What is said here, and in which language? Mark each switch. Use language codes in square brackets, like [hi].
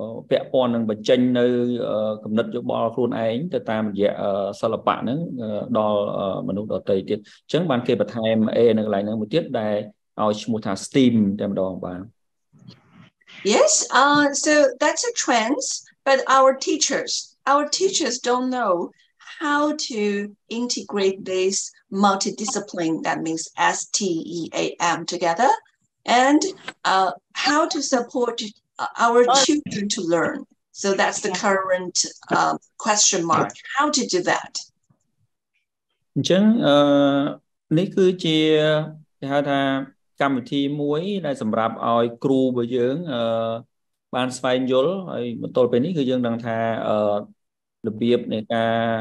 [km] ពាក់ព័ន្ធនឹងបញ្ចេញនៅគំនិតយោបល់ខ្លួនឯងទៅតាមរយៈសិល្បៈហ្នឹងដល់មនុស្សដទៃទៀតអញ្ចឹងបានគេបន្ថែម A នៅកន្លែងហ្នឹងមួយទៀតដែលឲ្យឈ្មោះថា STEAM តែម្ដងបាទ [en] Yes, so that's a trend, but our teachers don't know how to integrate this multidiscipline, that means STEAM together, and how to support our children to learn. So that's the current question mark. How to do that? [km] អញ្ចឹងនេះគឺជាគេហៅថាកម្មវិធីមួយដែលសម្រាប់ឲ្យគ្រូរបស់យើងបានស្វែងយល់ហើយបន្តទៅពេលនេះគឺយើងដឹងថារបៀបនៃការ